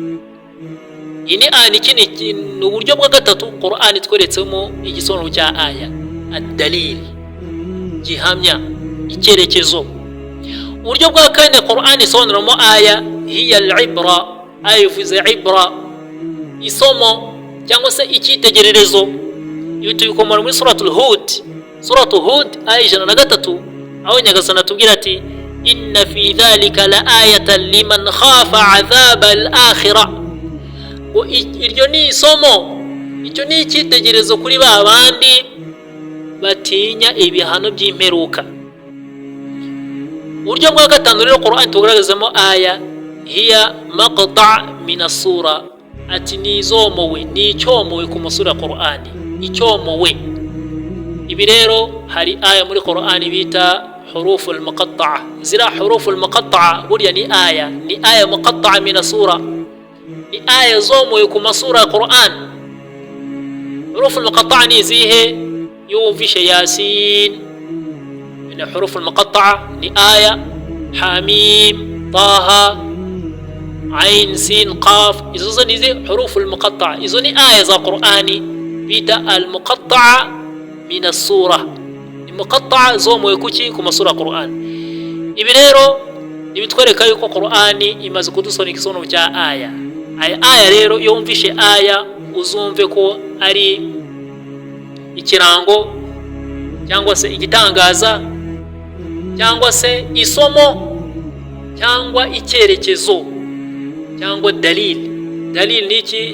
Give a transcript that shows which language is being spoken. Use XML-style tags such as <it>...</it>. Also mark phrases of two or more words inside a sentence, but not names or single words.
<rw>Ini ani kini uburyo bwa gatatu Qur'an itweretsemo igisobanuro cya</rw> <ar>آية الدليل,</ar> <rw>gihamya, icyerekezo. Uburyo bwa kane Qur'an isobanuramo</rw> <ar>آية هي العبرة,</ar> <rw>ayufize ibra, isomo cyangwa se icyitegererezo. Ibi tubikomora muri suratul Hud aya 103 aho nyagasani atubwira ati</rw> <ar>إن في ذلك لآية لمن خاف عذاب الآخرة.</ar> <rw>Iryo ni isomo, icyo ni icyitegererezo kuri ba bandi batinya ibihano by'imperuka. Uburyo bwa gatanu rero Qur'an tugaragazamo</rw> <ar>آية هي مقطع من السورة,</ar> <rw>ati ni izomowe, ni icyomowe ku masura Qur'ani, icyomowe. Ibi rero hari aya muri Qur'ani bita</rw> <ar>حروف المقطعة.</ar> <rw>Zira</rw> <ar>حروف المقطعة</ar> <rw>buriya ni</rw> <ar>آية مقطعة من السورة,</ar> <rw>ni aya zomowe ku masura Qur'an.</rw> <ar>حروف المقطعة</ar> <rw>ni zihe? yumvishe Yasin.</rw> <ar>من حروف المقطعة</ar> <rw>ni aya Hamim, Taha, Ain, Sin, Qaf. Izo ni zi</rw> <ar>حروف المقطعة,</ar> <rw>izo ni aya za Qur'ani bita</rw> <ar>المقطعة من السورة.</ar> <rw>Ni muqatta'a zomowe kuki ku masura Qur'an. Ibi rero nibitwereka yuko Qur'ani imaze kudusoneka isono cya aya. Aya rero iyo wumvishe aya uzumve ko ari ikirango cyangwa se igitangaza cyangwa se isomo cyangwa icyerekezo cyangwa dalil ni iki?</rw>